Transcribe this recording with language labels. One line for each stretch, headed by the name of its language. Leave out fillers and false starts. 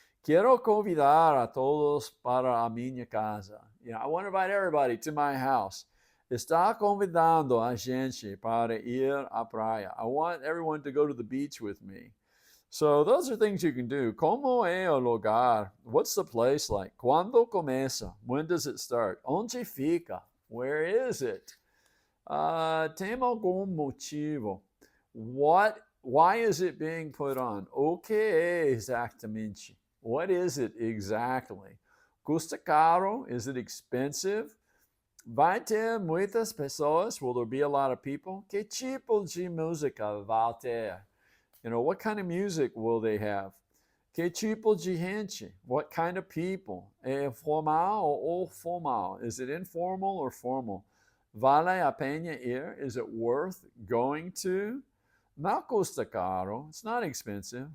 Portuguese: Quero convidar a todos para a minha casa.
English: I want to invite everybody to my house.
Portuguese: Está convidando a gente para ir à praia.
English: I want everyone to go to the beach with me. So those are things you can do.
Portuguese: Como é o lugar?
English: What's the place like?
Portuguese: Quando começa?
English: When does it start?
Portuguese: Onde fica?
English: Where is it?
Portuguese: Tem algum motivo?
English: Why is it being put on?
Portuguese: O que é exatamente?
English: What is it exactly?
Portuguese: Custa caro?
English: Is it expensive?
Portuguese: Vai ter muitas pessoas?
English: Will there be a lot of people?
Portuguese: Que tipo de música vai ter?
English: What kind of music will they have?
Portuguese: Que tipo de gente?
English: What kind of people?
Portuguese: É formal ou formal?
English: Is it informal or formal?
Portuguese: Vale a pena ir?
English: Is it worth going to?
Portuguese: Não custa caro.
English: It's not expensive.